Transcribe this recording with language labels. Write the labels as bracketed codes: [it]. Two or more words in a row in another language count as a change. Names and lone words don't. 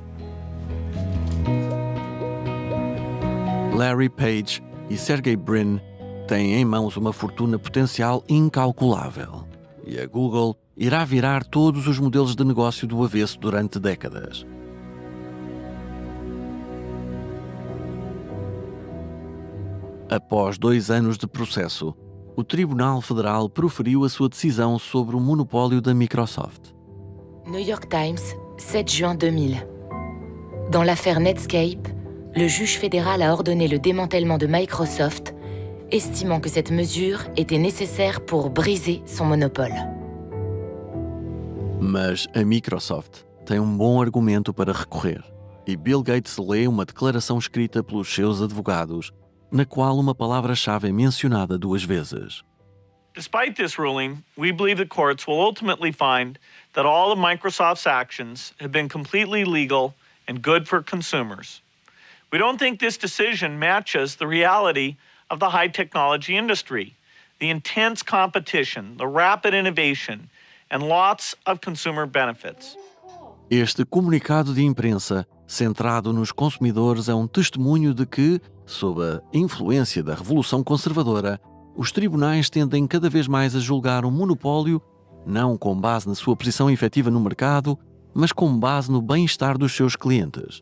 [pt] Larry Page e Sergey Brin têm em mãos uma fortuna potencial incalculável, e a Google irá virar todos os modelos de negócio do avesso durante décadas. Após 2 anos de processo, o Tribunal Federal proferiu a sua decisão sobre o monopólio da Microsoft. [fr] New York Times, 7 juin 2000. Dans l'affaire Netscape, le juge fédéral a ordonné le démantèlement de Microsoft, estimant que cette mesure était nécessaire pour briser son monopole. [pt] Mas a Microsoft tem um bom argumento para recorrer, e Bill Gates lê uma declaração escrita pelos seus advogados, na qual uma palavra-chave é mencionada 2 vezes. [en] Despite this ruling, we believe the courts will ultimately find that all of Microsoft's actions have been completely legal and good for consumers. We don't think this decision matches the reality of the high technology industry, the intense competition, the rapid innovation, and lots of consumer benefits. [pt] Este comunicado de imprensa, centrado nos consumidores, é um testemunho de que, sob a influência da revolução conservadora, os tribunais tendem cada vez mais a julgar um monopólio não com base na sua posição efetiva no mercado, mas com base no bem-estar dos seus clientes.